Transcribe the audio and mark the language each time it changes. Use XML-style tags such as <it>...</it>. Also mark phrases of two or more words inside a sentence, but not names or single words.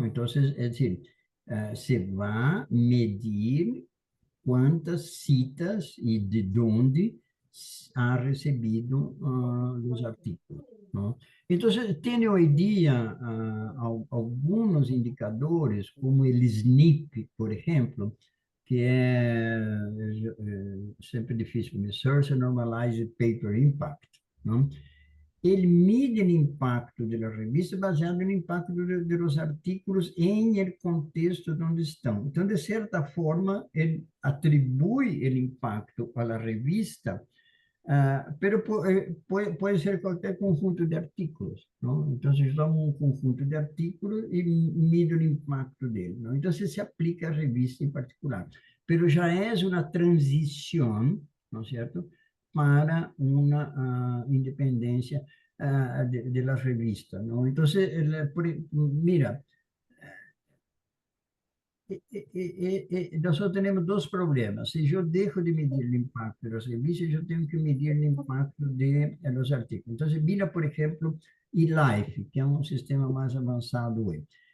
<es>Entonces, es decir, se va a medir cuántas citas y de dónde ha recibido los artículos, ¿no? Entonces, tiene hoy día algunos indicadores, como el SNP, por ejemplo,</es> <pt>que é sempre difícil,</pt> <en>Search and Normalized Paper Impact,</en> <pt>não? Ele mide o impacto da revista baseado no impacto dos artículos em el contexto onde estão. Então, de certa forma, ele atribui o impacto à revista, pero pode ser qualquer conjunto de artículos, não? Então, se toma um conjunto de artículos e mide o impacto dele, não? Então, se aplica à revista em particular. Pero já é uma transição, não é certo? Para uma independência</pt> <es>de la revista, ¿no? Entonces, mira, nosotros tenemos dos problemas. Si yo dejo de medir el impacto de las revistas, yo tengo que medir el impacto de los artículos. Entonces, mira, por ejemplo, eLife, que es un sistema más avanzado hoy.</es>